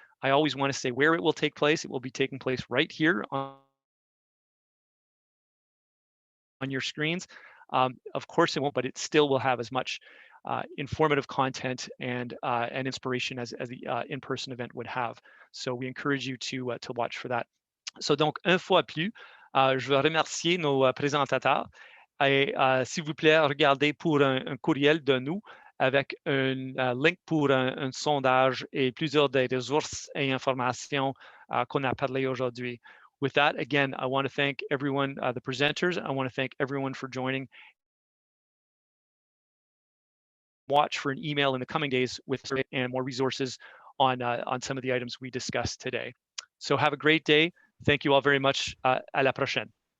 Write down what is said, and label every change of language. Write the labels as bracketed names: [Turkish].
[English] I always want to say where it will take place. It will be taking place right here on your screens. Of course it won't, but it still will have as much informative content and inspiration as the in-person event would have. So we encourage you to watch for that. [French] So donc, une fois plus, je veux remercier nos présentateurs. Et s'il vous plaît, regardez pour un courriel de nous avec un link pour un sondage et plusieurs des ressources et informations qu'on a parlé aujourd'hui. [English] With that, again, I want to thank everyone, the presenters. I want to thank everyone for joining. Watch for an email in the coming days with and more resources on some of the items we discussed today. So have a great day. Thank you all very much. [French] À la prochaine.